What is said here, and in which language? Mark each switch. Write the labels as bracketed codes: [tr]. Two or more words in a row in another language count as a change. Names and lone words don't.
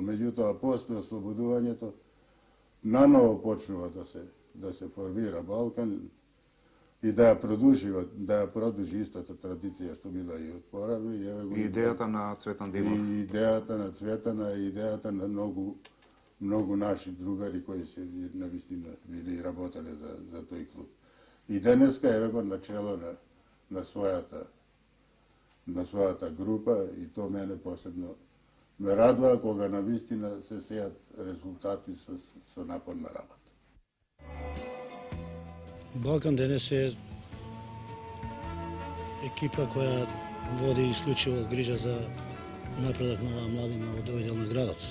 [mk] Меѓутоа, после ослободувањето, наново почнува да се формира Балкан и да ја продужи истата традиција што била и од порано. И идејата на Цветан Димов. И идејата на Цветана, и идејата на многу [sr] mnogo naši drugari koji se navistina bili [mk] работали за тој клуб. И денеска е го начело на својата група и то мене посебно ме радува кога навистина се сеат резултати со напорна работа. Балкан денес е екипа која води исклучиво грижа за напредок на оваа младина од овој дел на градот.